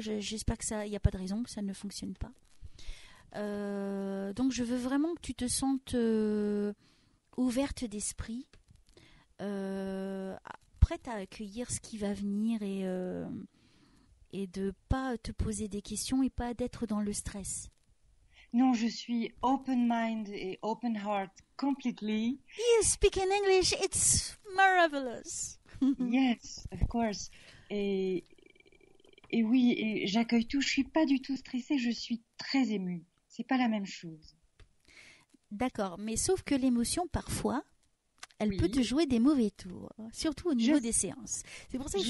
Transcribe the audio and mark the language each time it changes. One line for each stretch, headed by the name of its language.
French: J'espère que ça, il n'y a pas de raison que ça ne fonctionne pas. Donc je veux vraiment que tu te sentes ouverte d'esprit, euh, prête à accueillir ce qui va venir et de pas te poser des questions et pas d'être dans le stress. Non, je suis
English: open mind et open heart completely. You speak in English, it's marvelous. Yes, of course.
French: Et, et oui, et j'accueille tout. Je suis pas du tout stressée, je suis très émue. C'est pas la même chose. D'accord, mais sauf que l'émotion, parfois, elle peut Oui, te jouer des mauvais tours, surtout au je, niveau des séances. C'est pour ça que je